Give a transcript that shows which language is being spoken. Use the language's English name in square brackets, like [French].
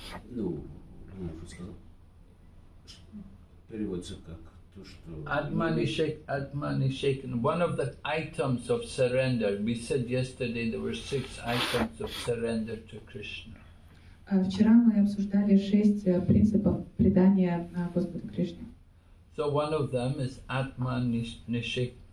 [Russian] Ну, уже сказал. Переводится как то, что... [Sanskrit] Atmanishekan. [English] One of the items of surrender, we said yesterday there were 6 items of surrender to Krishna. [Russian] Вчера мы обсуждали 6 принципов предания Господу Кришне. [English] So one of them is Atmanishekam.